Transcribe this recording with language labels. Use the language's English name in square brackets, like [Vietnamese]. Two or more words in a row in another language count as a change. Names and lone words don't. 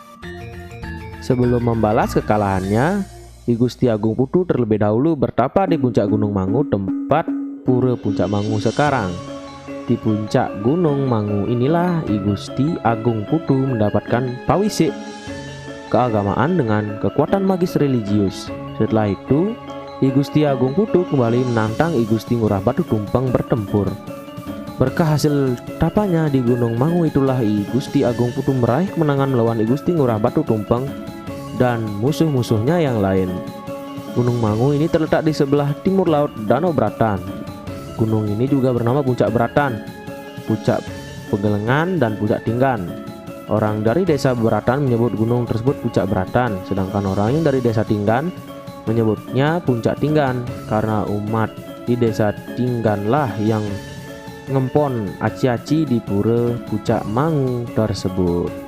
[Indonesian] Sebelum membalas kekalahannya, I Gusti Agung Putu terlebih dahulu bertapa di puncak Gunung Mangu, tempat Pura Puncak Mangu sekarang. Di puncak Gunung Mangu inilah I Gusti Agung Putu mendapatkan pawisik keagamaan dengan kekuatan magis religius. Setelah itu, I Gusti Agung Putu kembali menantang I Gusti Ngurah Batu Tumpeng bertempur. Berkah hasil tapanya di Gunung Mangu itulah I Gusti Agung Putu meraih kemenangan melawan I Gusti Ngurah Batu Tumpeng dan musuh-musuhnya yang lain. Gunung Mangu ini terletak di sebelah timur laut Danau Beratan. Gunung ini juga bernama Puncak Beratan, Puncak Pegelengan, dan Puncak Tinggan. Orang dari desa Beratan menyebut gunung tersebut Puncak Beratan, sedangkan orang yang dari desa Tinggan menyebutnya Puncak Tinggan karena umat di desa Tingganlah yang [Balinese] ngempon aci-aci [Indonesian] di Pura Puncak Mangu tersebut.